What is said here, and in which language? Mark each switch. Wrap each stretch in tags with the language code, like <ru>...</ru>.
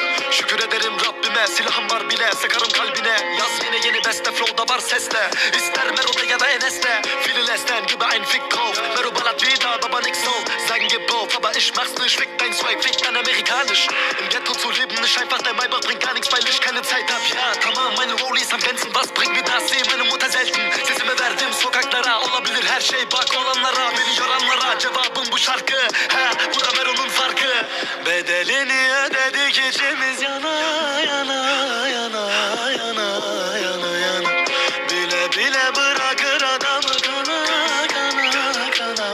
<tr>Şükür ederim Rabbime, silahım var bile, sıkarım kalbine. Yaz yine yeni beste, flow'da var sesle. İster Mero'da ya da Enes'te.</tr> <de>Viele lästern, gebe ein Fick drauf. Mero ballert wieder, aber nix so. Sagen gib auf, aber ich mach's nicht. Fick dein Swag, fick dein amerikanisch. Im Ghetto zu leben ist einfach, dein Maybach bringt gar nichts, weil ich keine Zeit hab. Ja</de> <tr>tamam,</tr> <de>meine Rollies am Glänzen, was bringt mir das? Sehe meine Mutter selten.</de> <tr>Sesimi verdim sokaklara, olabilir her şey, bak olanlara. Beni yoranlara, cevabım bu şarkı. Ha, bu da Mero'nun farkı. Bedelini ödedik, içimiz yana yana yana yana yana yana. Bile bile bırakır adamı kana kana kana.</tr>